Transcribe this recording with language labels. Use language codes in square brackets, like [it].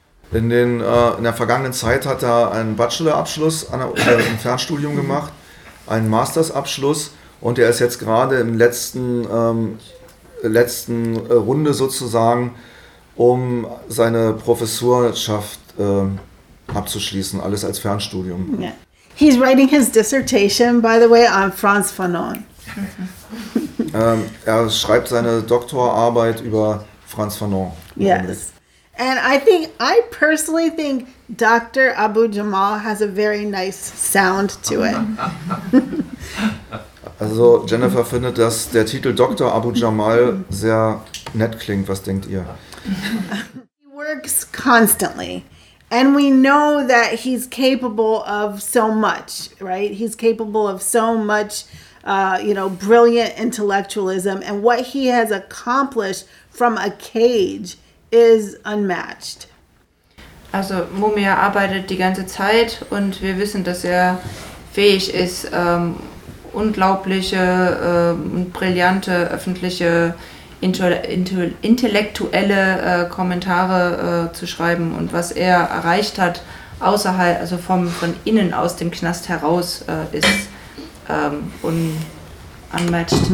[de] In der vergangenen Zeit hat er einen Bachelor-Abschluss, ein Fernstudium gemacht, einen Master's-Abschluss, und er ist jetzt gerade im letzten Runde sozusagen, um seine Professorschaft abzuschließen, alles als Fernstudium. [en] Yeah. He's writing his dissertation, by the way, on Franz Fanon. [de] Er schreibt seine Doktorarbeit über Franz Fanon. [en] Yes. And I personally think Dr. Abu-Jamal has a very nice sound to it. [de] Also Jennifer findet, dass der Titel Dr. Abu-Jamal sehr nett klingt. Was denkt ihr? [en] He works constantly. And we know that he's capable of so much, right? He's capable of so much, brilliant intellectualism. And what he has accomplished from a cage is unmatched. [de] Also Mumia arbeitet die ganze Zeit und wir wissen, dass er fähig ist, unglaubliche und brillante öffentliche intellektuelle Kommentare zu schreiben, und was er erreicht hat außerhalb, also von innen aus dem Knast heraus, ist [en] unmatched.